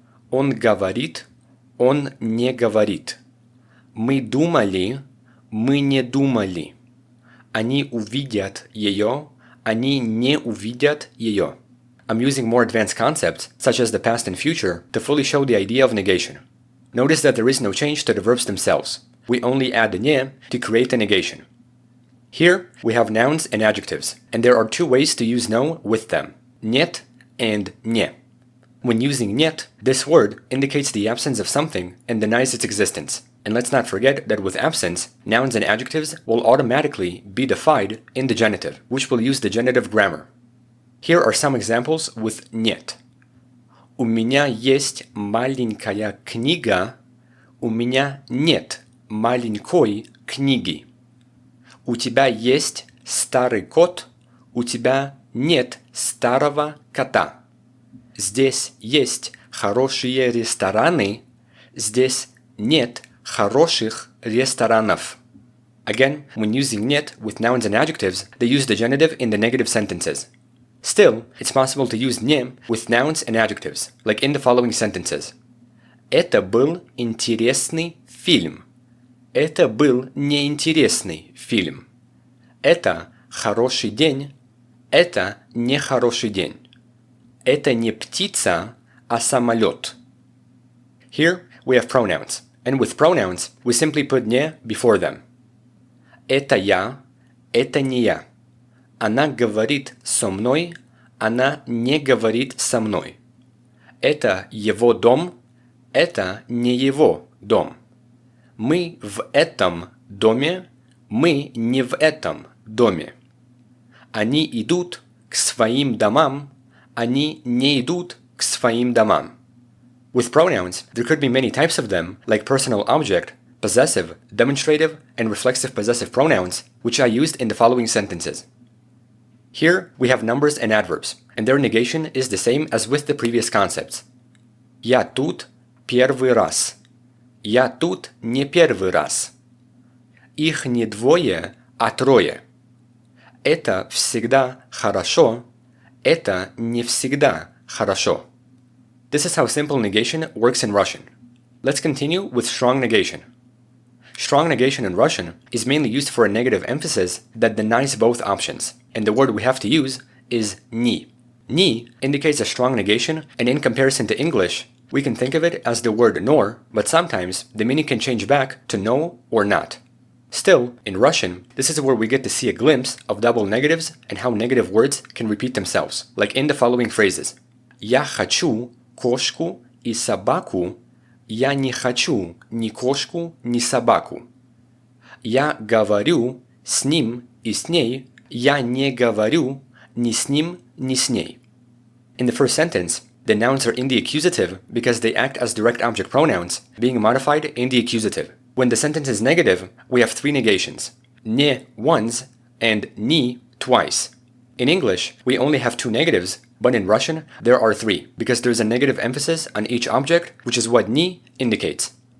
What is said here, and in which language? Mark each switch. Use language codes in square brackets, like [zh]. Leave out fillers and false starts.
[ru] Он говорит, он не говорит. Мы думали, мы не думали. Они увидят ее, они не увидят ее. [en] I'm using more advanced concepts, such as the past and future, to fully show the idea of negation. Notice that there is no change to the verbs themselves. We only add ne to create the negation. Here, we have nouns and adjectives, and there are 2 ways to use no with them, нет and не. When using нет, this word indicates the absence of something and denies its existence. And let's not forget that with absence, nouns and adjectives will automatically be defined in the genitive, which will use the genitive grammar. Here are some examples with нет. [ru] У меня есть маленькая книга, у меня нет маленькой книги. У тебя есть старый кот, у тебя нет старого кота. Здесь есть хорошие рестораны, здесь нет хороших ресторанов. [en] Again, when using нет with nouns and adjectives, they use the genitive in the negative sentences. Still, it's possible to use не with nouns and adjectives, like in the following sentences. [ru] Это был интересный фильм. Это был неинтересный фильм. Это хороший день. Это нехороший день. Это не птица, а самолет. [en] Here we have pronouns, and with pronouns we simply put не before them. [ru] Это я, это не я. Она говорит со мной, она не говорит со мной. Это его дом, это не его дом. Мы в этом доме, мы не в этом доме. Они идут к своим домам, они не идут к своим домам. [en] With pronouns, there could be many types of them, like personal object, possessive, demonstrative, and reflexive possessive pronouns, which I used in the following sentences. Here we have numbers and adverbs, and their negation is the same as with the previous concepts. [ru] Я тут первый раз. Я тут не первый раз. Их не двое, а трое. Это всегда хорошо. Это не всегда хорошо. [en] This is how simple negation works in Russian. Let's continue with strong negation. Strong negation in Russian is mainly used for a negative emphasis that denies both options, and the word we have to use is ni. Ni indicates a strong negation, and in comparison to English, we can think of it as the word nor, but sometimes the meaning can change back to no or not. Still, in Russian, this is where we get to see a glimpse of double negatives and how negative words can repeat themselves, like in the following phrases. [ru] Я хочу кошку и собаку. Я не хочу ни кошку, ни собаку. я говорю с ним и с ней, я не говорю ни с ним, ни с ней. [en] In the first sentence, the nouns are in the accusative because they act as direct object pronouns, being modified in the accusative. When the sentence is negative, we have three negations: ne once and ni twice. In English, we only have two negatives, but in Russian, there are three, because there's a negative emphasis on each object, which is what ni indicates.